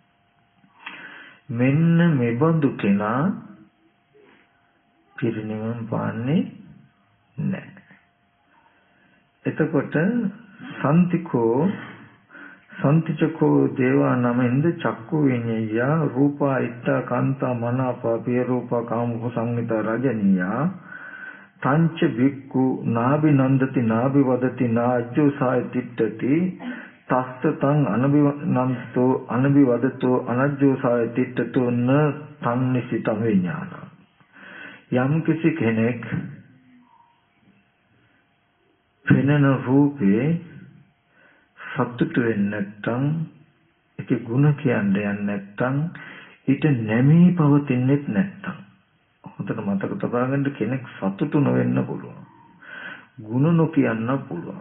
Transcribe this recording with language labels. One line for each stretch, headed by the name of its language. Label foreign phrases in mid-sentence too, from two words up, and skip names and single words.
Sinhala: මෙන්න මෙබඳු කෙනා පිරිනිවන් පාන්නේ නැහැ.
Pali: එතකොට සම්තිචකෝ දේවා නමෙන්ද චක්කු විඤ්ඤය රූපා ඉත්තා කාන්තා මනාපා පිය රූපා කාමෝ සංවිතා රජනීයා තංච වික්ඛු නාබි නන්දති නාබි වදති නාජ්ජෝ සාය තිට්ඨති තස්ස තං අනබිනන්තෝ අනබි වදතෝ අනජ්ජෝ සාය තිට්ඨතෝ න තන්නිසිත විඥාන.
Sinhala: යම් කිසි කෙනෙක් පෙනෙන රූපේ සතුට වෙන්නේ නැත්නම්, ඒකේ ಗುಣ කියන්නේ නැත්නම්, ඊට නැමී පවතින්නේත් නැත්නම්, හොඳට මතක තබා ගන්න, කෙනෙක් සතුටු නොවෙන්න පුළුවන්, ಗುಣ නොකියන්න පුළුවන්.